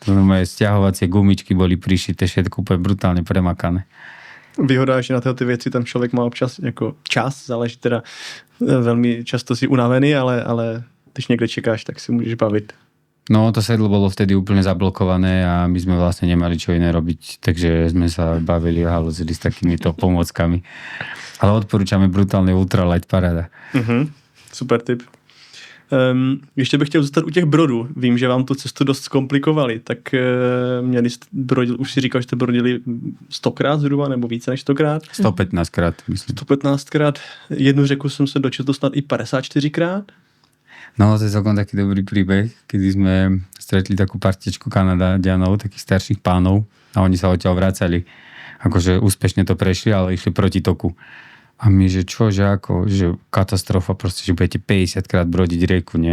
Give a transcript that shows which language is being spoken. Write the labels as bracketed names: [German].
[Slovak] To moje stiahovacie gumičky boli prišité, všetko úplne brutálne premakané. [Czech] Výhoda, že na tyhle ty věci tam člověk má občas jako čas, záleží teda velmi často si unavený, ale když někde čekáš, tak si můžeš bavit. [Slovak] No, to sedlo bolo vtedy úplne zablokované a my sme vlastne nemali čo iné robiť, takže sme sa bavili a halúzili s takýmito pomockami. Ale odporúčame brutálne ultralight paráda. [Czech] Super tip. Ještě bych chtěl zůstat u těch brodů. Vím, že vám tu cestu dost zkomplikovali, tak měli jste už si říkal, že jste brodili 100krát zhruba, nebo více než 100krát? [Slovak] 115krát, myslím. 115krát. [Czech] Jednu řeku jsem se dočetl snad i 54krát. [Slovak] No, to je celkom taký dobrý príbeh, kedy sme stretli takú partičku Kanaďanov, takých starších pánov a oni sa odtiaľ vracali. Akože úspešne to prešli, ale išli proti toku. A my, že čo, že ako, že katastrofa proste, že budete 50 krát brodiť rieku, nie?